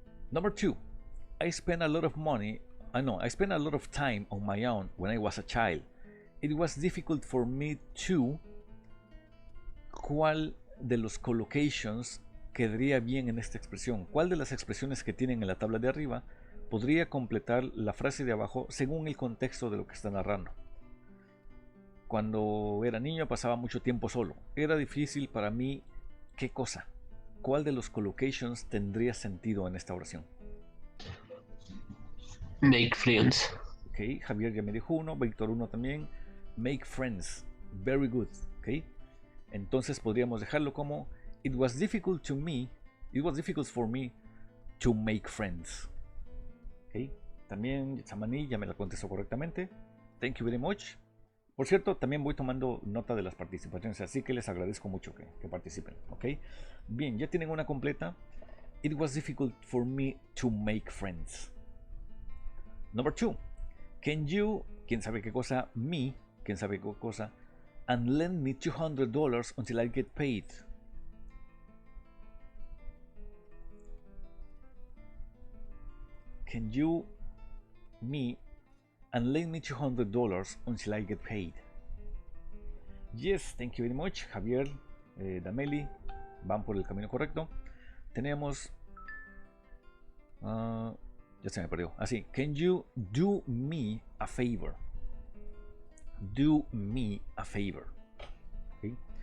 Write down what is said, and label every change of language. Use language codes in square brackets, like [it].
[en] Number 2, I spent a lot of money. I spent a lot of time on my own when I was a child. It was difficult for me to. [es] ¿Cuál de los collocations quedaría bien en esta expresión? ¿Cuál de las expresiones que tienen en la tabla de arriba podría completar la frase de abajo según el contexto de lo que está narrando? Cuando era niño pasaba mucho tiempo solo. Era difícil para mí. ¿Qué cosa? ¿Cuál de los collocations tendría sentido en esta oración? [en] Make friends. [es] Ok, Javier ya me dijo uno, Víctor uno también. [en] Make friends. Very good. Ok. [es] Entonces podríamos dejarlo como [en] it was difficult for me to make friends. Ok. [es] También Samani ya me la contestó correctamente. [en] Thank you very much. [es] Por cierto, también voy tomando nota de las participaciones, así que les agradezco mucho que participen. ¿Ok? Bien, ya tienen una completa. [en] It was difficult for me to make friends. Number 2. Can you, [es] quién sabe qué cosa, [en] me, quién sabe qué cosa, and lend me $200 until I get paid. Can you, me, and lend me $200 until I get paid. Yes, thank you very much. [es] Javier, Dameli, van por el camino correcto. Tenemos... ya se me perdió. Así, [en] can you do me a favor? Do me a favor. ¿Okay?